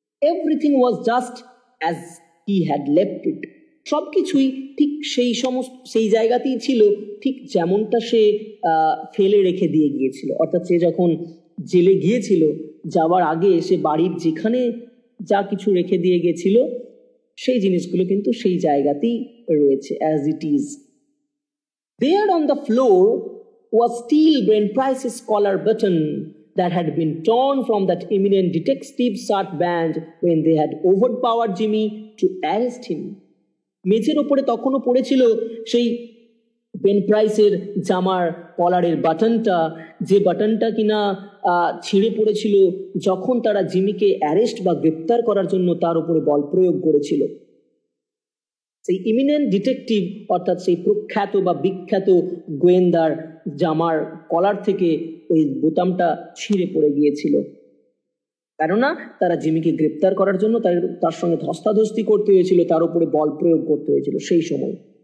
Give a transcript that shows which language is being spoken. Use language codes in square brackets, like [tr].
[en] everything was just as he had left it, [bn] সবকিছুই ঠিক সেই জায়গাতেই ছিল, ঠিক যেমনটা সে ফেলে রেখে দিয়ে গিয়েছিল। অর্থাৎ সে যখন জেলে গিয়েছিল, যাওয়ার আগে সে বাড়ির যেখানে যা কিছু রেখে দিয়ে গেছিল, সেই জিনিসগুলো কিন্তু সেই জায়গাতেই রয়েছে, [en] As it is. There on the floor was still Brent Price's collar button that had been torn from that eminent detective's shirt band when they had overpowered Jimmy to arrest him. [bn] মেঝের ওপরে তখনও পড়েছিল সেই pen প্রাইসের জামার কলারের বাটনটা, যে বাটনটা কিনা ছিঁড়ে পড়েছিল যখন তারা জিমিকে অ্যারেস্ট বা গ্রেপ্তার করার জন্য তার উপরে বল প্রয়োগ করেছিল। সেই ইমিনেন্ট ডিটেকটিভ অর্থাৎ সেই প্রখ্যাত বা বিখ্যাত গোয়েন্দার জামার কলার থেকে ওই বোতামটা ছিঁড়ে পড়ে গিয়েছিল, কেননা তারা জিমিকে গ্রেপ্তার করার জন্য তার সঙ্গে ধস্তাধস্তি করতে হয়েছিল, তার উপরে বল প্রয়োগ করতে হয়েছিল সেই সময়।